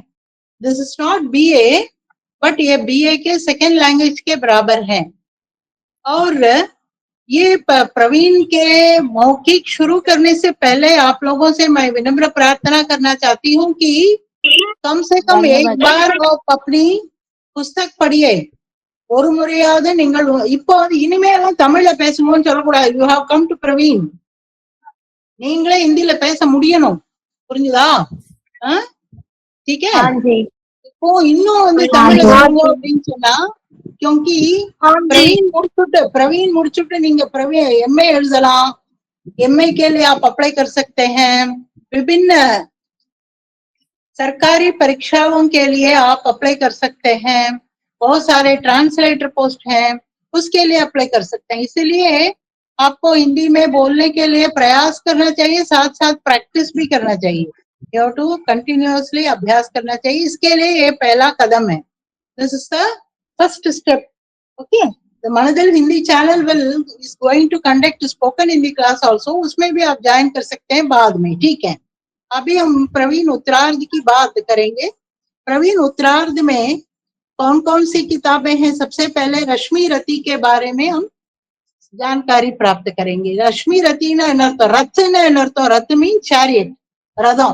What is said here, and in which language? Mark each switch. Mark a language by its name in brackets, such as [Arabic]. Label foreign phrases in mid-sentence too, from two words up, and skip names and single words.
[English] this is not BA, but [Hindi] ये बीए के [English] second language [Hindi] के बराबर है। और ये प्रवीण के मौखिक शुरू करने से पहले आप लोगों से मैं विनम्र प्रार्थना करना चाहती हूँ कि कम से कम एक बार आप अपनी पुस्तक पढ़िए। [Tamil] ஒரு முறையாவது நீங்கள் இப்போ இனிமேலாம் தமிழ்ல பேசணும்னு சொல்லக்கூடாது. [English] you have come to [Tamil] பிரவீன், நீங்களே ஹிந்தியில பேச முடியணும், புரிஞ்சுதா? [Hindi] ठीक है? [Tamil] இப்போ இன்னும் வந்து தமிழ்ல சொல்லணும் அப்படின்னு சொன்னா, क्योंकि प्रवीण முடிச்சுட்டு நீங்க एमए எழுதலாம், [Hindi] एमए के लिए आप अप्लाई कर सकते हैं, विभिन्न सरकारी परीक्षाओं के लिए आप अप्लाई कर सकते हैं, बहुत सारे ट्रांसलेटर पोस्ट हैं, उसके लिए अप्लाई कर सकते हैं। इसलिए आपको हिंदी में बोलने के लिए प्रयास करना चाहिए, साथ साथ प्रैक्टिस भी करना चाहिए। [English] you have to continuously [Hindi] अभ्यास करना चाहिए। इसके लिए ये पहला कदम है। [English] this is the first step. OK, the Mandil Hindi channel is going to conduct spoken Hindi class also, [Hindi] उसमें भी आप ज्वाइन कर सकते हैं बाद में, ठीक है? अभी हम प्रवीण उत्तरार्ध की बात करेंगे। प्रवीण उत्तरार्ध में कौन कौन सी किताबें हैं, सबसे पहले रश्मि रति के बारे में हम जानकारी प्राप्त करेंगे। रश्मि रति रथ [English] mean chariot, [Hindi] रथों।